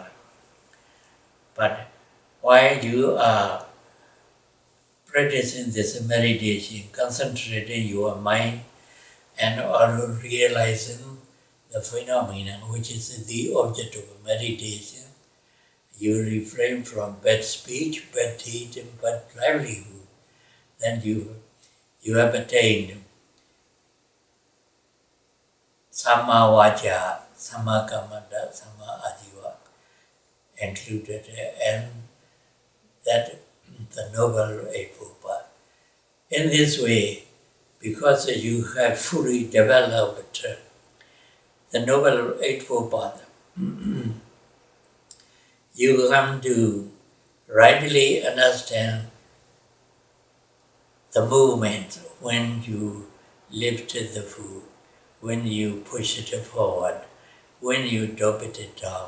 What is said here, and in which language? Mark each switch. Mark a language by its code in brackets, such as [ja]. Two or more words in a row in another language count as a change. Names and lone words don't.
[en] But while you are practicing this meditation, concentrating your mind and also realizing the phenomenon which is the object of meditation, you refrain from bad speech, bad deed, and bad livelihood. Then you have attained [pi] samma vaca, samma kamanda, samma ajiva [en] included, and that the Noble Eightfold Path. In this way, because you have fully developed the Noble Eightfold Path, you come to rightly understand the movement when you lift the food, when you push it forward, when you drop it down.